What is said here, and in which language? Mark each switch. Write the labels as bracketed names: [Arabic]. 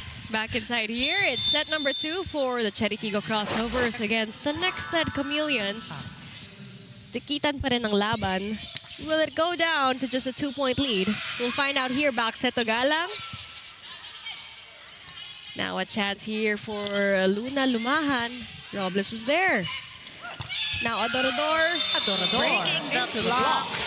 [English] Back inside here, it's set number 2 for the Chery Tiggo Crossovers against the Nxled Chameleons. [Filipino] Tikitan pa rin ang laban. [English] Will it go down to just a 2-point lead? We'll find out here. Back set to Galang. Now a chance here for Luna Lumahan. Robles was there. Now Adorador. Breaking the block.